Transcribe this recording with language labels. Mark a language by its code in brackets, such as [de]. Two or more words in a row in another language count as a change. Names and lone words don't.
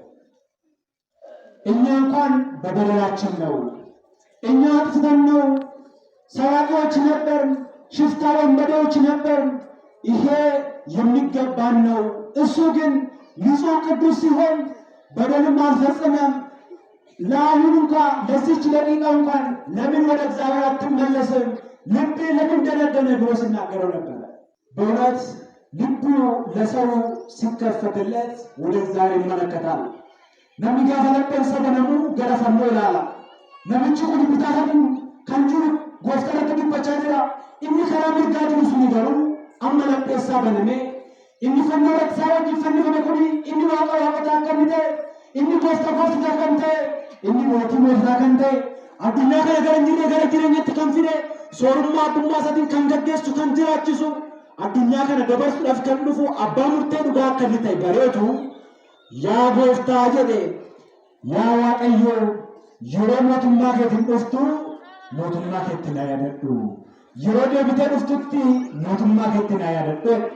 [am] እኛ እንኳን በደላችን ነው፣ እኛ አጥፍተን ነው፣ ሰራቂዎች ነበር፣ ሽፍታ ወንበዴዎች ነበር፣ ይሄ የሚገባን ነው። እሱ ግን ንጹሕ ቅዱስ ሲሆን በደልም አልፈጸመም። ለአሁን እንኳን ለዚች ደቂቃ እንኳን ለምን ወደ እግዚአብሔር አትመለስም? ልብ ለምን ደነደነ ብሎ ሲናገረው ነበር። በእውነት ልቡ ለሰው ሲከፈትለት ወደ እግዚአብሔር ይመለከታል። [om] namni gaafa lapheen sabanamu gara fannoo ilaala. Namichi kun bitaa kan jiru gooftarratti dubbachaa jira. Inni karaa mirgaa jiru suni garuu amma lapheessaa baname. Inni fannoo irratti isaa wajjin fannifame kuni inni waaqa waaqataa kan ta'e, inni gooftaa kan ta'e, inni mootii kan ta'e, addunyaa kana gara jireenyatti kan fide, soorummaa addummaa isaatiin kan gaggeessu kan jiraachisu, addunyaa kana dabarsuudhaaf kan dhufu abbaa murtee dhugaa akka inni ta'e bareedu yaa gooftaa jedhe yaa waaqayyo yeroo mootummaa keetiin dhuftu mootummaa keetti na yaadadhu, yeroo deebitee dhuftutti mootummaa keetti na yaadadhu።